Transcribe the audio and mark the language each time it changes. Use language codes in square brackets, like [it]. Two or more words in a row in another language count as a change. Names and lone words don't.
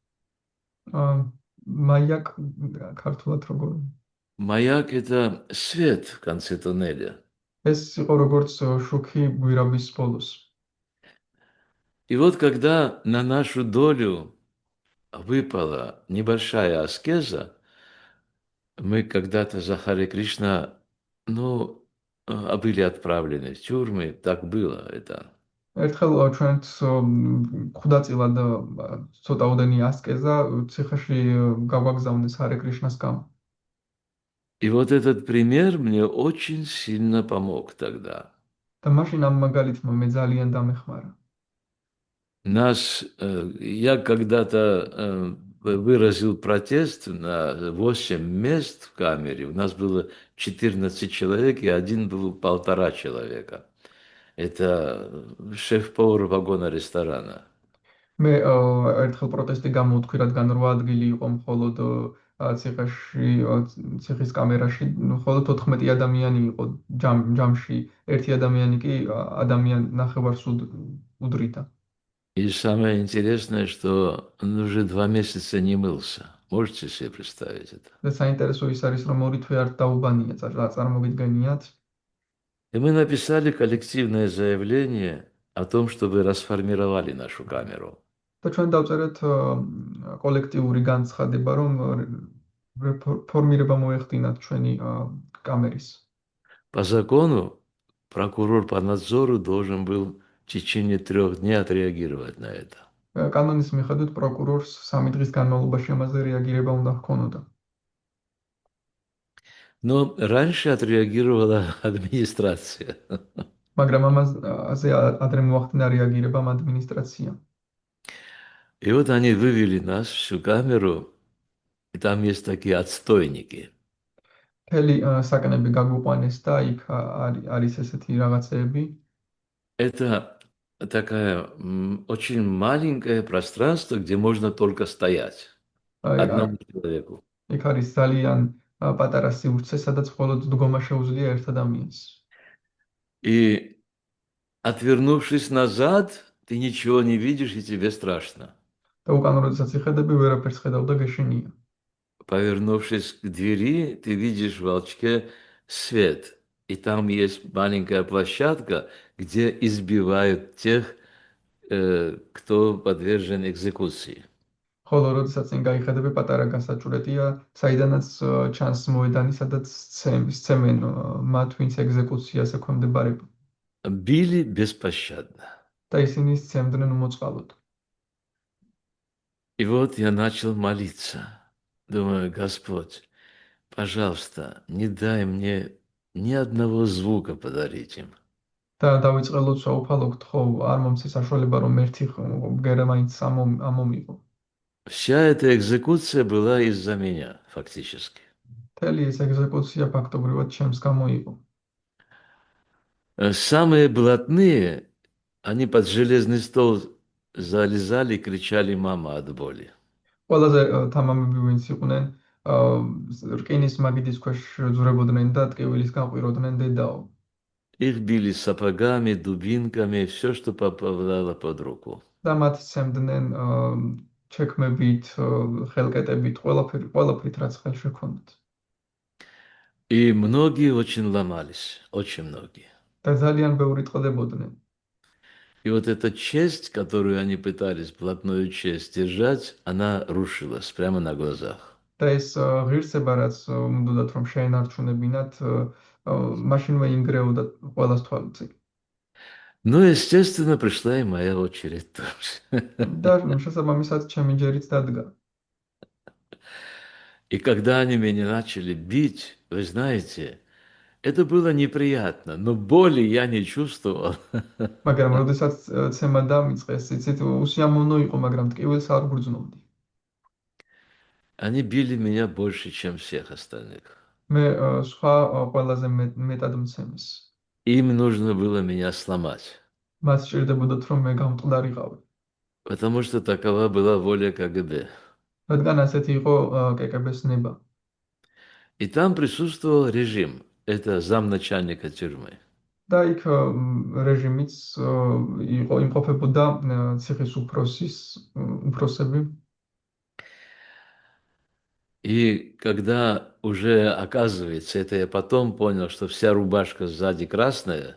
[ka] მაიაკ ქართულად როგორ? [ru] Маяк – это свет в конце туннеля. [ka] ეს იყო როგორც შუქი გვირაბის ბოლოს. [ru] И вот когда на нашу долю выпала небольшая аскеза, мы когда-то за Харе Кришна, были отправлены в тюрьмы, так было это. [ka] ერთხელ ჩვენც ხუდაწილად ცოტაოდენი ასკეზა ციხეში გავაგზავნეს ჰარე კრიშნას გამო. [ru] И вот этот пример мне очень сильно помог тогда. [ka] და მაშინ ამ მაგალითმა მე ძალიან დამეხმარა. [ru] Я когда-то выразил протест на 8 мест в камере. У нас было 14 человек, и один был 1,5 человека. Это шеф-повар вагона ресторана. [ka] მე ერთხელ პროტესტი გამოვთქვი, რადგან 8 ადგილი იყო მხოლოდ ციხეში, ციხის კამერაში, მხოლოდ 14 ადამიანი იყო ჯამში, ერთი ადამიანი კი ნახევარს უდრიდა. [ru] И самое интересное, что он уже 2 месяца не мылся. Можете себе представить это? [ka] და საინტერესო ის არის, რომ 2 თვე არ დაუბანია, წარმოგიდგენიათ? [ru] И мы написали коллективное заявление о том, чтобы расформировали нашу камеру. [ka] და ჩვენ დავწერეთ კოლექტიური განცხადება, რომ ფორმირება მოეხდინათ ჩვენი კამერის. [ru] По закону прокурор по надзору должен был в течение 3 дней отреагировать на это. [ka] კანონის მიხედვით პროკურორს 3 დღის განმავლობაში ამაზე რეაგირება უნდა ჰქონოდა. [ru] Но раньше отреагировала администрация. [ka] მაგრამ ამაზე ადრე მოახდინა რეაგირება ადმინისტრაციამ. [ru] И вот они вывели нас всю камеру, и там есть такие отстойники. [ka] მთელი საკანები გაგვიყვანეს და იქ არის ესეთი რაღაცეები. [ru] Это такая очень маленькое пространство, где можно только стоять одному человеку. [ka] იქ არის ძალიან პატარა სივრცე, სადაც მხოლოდ დგომა შეუძლია ერთ ადამიანს. [ru] И отвернувшись назад, ты ничего не видишь, и тебе страшно. [ka] და უკან როდესაც იხედები, ვერაფერს ხედავ და გეშინია. [ru] Повернувшись к двери, ты видишь в волчке свет. И там есть маленькая площадка, где избивают тех, кто подвержен экзекуции. [ka] ხოლო როდესაც წინ გაიხედები, პატარა გასაჭვრეტია, საიდანაც ჩანს მოედანი, სადაც სცემენ მათ, ვინც ეგზეკუციას ექვემდებარება. [ru] Били беспощадно. [ka] და ისინი სცემდნენ უმოწყალოდ. [ru] И вот я начал молиться. Думаю, Господь, пожалуйста, не дай мне ни одного звука подарить им. [ka] და დავიწყე ლოცვა უფალო გთხოვ არ მომცე საშუალება რომ ერთი ბგერა მაინც ამომიღო. [ru] Вся эта экзекуция была из-за меня, фактически. [ka] მთელი ეს ეგზეკუცია ფაქტობრივად ჩემს გამოიყო. [ru] Самые блатные, они под железный стол залезали и кричали «мама» от боли. [ka] ყველაზე თამამები ვინც იყვნენ რკინის მაგიდის ქვეშ ძურებოდნენ და ტკივილის განყვიროდნენ დედაო. [ru] Их били сапогами, дубинками, все, что попадало под руку. [ka] და მათ სცემდნენ ჩექმებით, ხელკეტებით, ყველაფრით რაც ხელში ჰქონდათ. [ru] И многие очень ломались, очень многие. [ka] და ძალიან ბევრი ტყდებოდნენ. [ru] И вот эта честь, которую они пытались, блатную честь, держать, она рушилась прямо на глазах. [ka] და ეს ღირსება რაც უნდათ რომ შეენარჩუნებინათ, მაშინვე ინგრეოდა ყველას თვალწინ. [ru] Ну, естественно, пришла и моя очередь тоже. [ka] და შესაბამისად ჩემი ჯერიც დადგა. [ru] И когда они меня начали бить, вы знаете, это было неприятно, но боли я не чувствовал. [ka] მაგრამ როდესაც ცემა დამიწყეს, იცით, უსიამოვნო იყო, მაგრამ ტკივილს არ გრძნობდი. [ru] Они били меня больше, чем всех остальных. [ka] მე სხვა ყველაზე მეტად მცემეს. [ru] Им нужно было меня сломать, [ka] მას სჭირდებოდათ რომ მე გამტყდარიყავი. [ru] потому что такова была воля КГБ. [ka] რადგან ასეთი იყო კეკბ-ს ნება. [ru] И там присутствовал режим, это замначальника тюрьмы. [ka] და იქ რეჟიმიც იყო იმყოფებოდა ციხის უფროსები. [ru] И когда уже, оказывается, это я потом понял, что вся рубашка сзади красная,